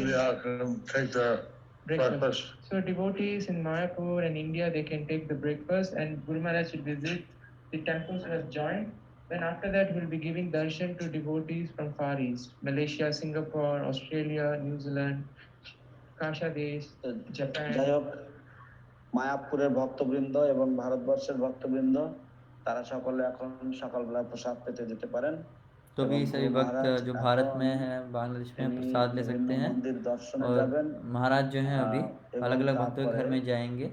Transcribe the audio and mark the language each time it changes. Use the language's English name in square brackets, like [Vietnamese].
[English] India can take their breakfast. So devotees in Mayapur and India, they can take the breakfast, and Guru Maharaj will visit the temples we have joined. Then after that, he will be giving darshan to devotees from Far East, Malaysia, Singapore, Australia, New Zealand, Kashadesh, [Bangla] তো [English] Japan. [Bangla] যাই হোক, মায়াপুরের ভক্তবৃন্দ এবং ভারতবর্ষের ভক্তবৃন্দ তারা সকলে এখন সকালবেলা প্রসাদ পেতে যেতে পারেন। [Hindi] तो भी सभी भक्त जो भारत में है, बांग्लादेश में प्रसाद ले सकते हैं, [Bangla] मंदिर दर्शने [Hindi] और [Bangla] যাবেন। [Hindi] महाराज जो हैं अभी अलग अलग भक्तों के घर में जाएंगे